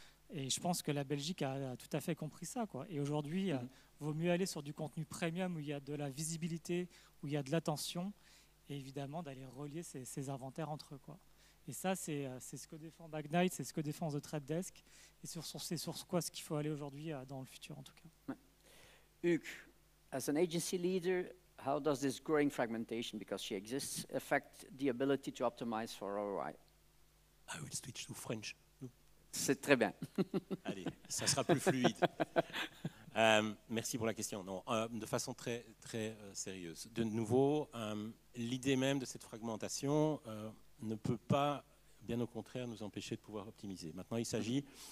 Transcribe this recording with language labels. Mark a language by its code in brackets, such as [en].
[fr] Et je pense que la Belgique a tout à fait compris ça, quoi. Et aujourd'hui, il vaut mieux aller sur du contenu premium où il y a de la visibilité, où il y a de l'attention, et évidemment d'aller relier ces inventaires entre eux, quoi. Et ça, c'est ce que défend Magnite, c'est ce que défend The Trade Desk, et c'est sur quoi ce qu'il faut aller aujourd'hui dans le futur, en tout cas. [en] Hugues, as an agency leader, how does this growing fragmentation, because she exists, affect the ability to optimize for ROI? I will switch to French. [fr] C'est très bien. Allez, ça sera plus fluide. Merci pour la question. Non, de façon très, très sérieuse. De nouveau, l'idée même de cette fragmentation ne peut pas, bien au contraire, nous empêcher de pouvoir optimiser. Maintenant, il s'agit